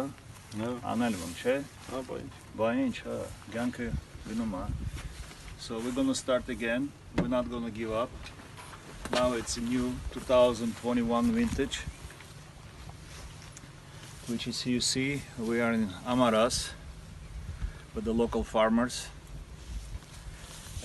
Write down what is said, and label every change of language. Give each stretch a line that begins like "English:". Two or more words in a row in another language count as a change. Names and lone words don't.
Armenian: Անել ում, չէ? Բա ինչ, հա, կյանքը գնում է.
English: So we're going to start again. We're not going to give up. Now it's a new 2021 vintage, which is, you see, we are in Amaras with the local farmers.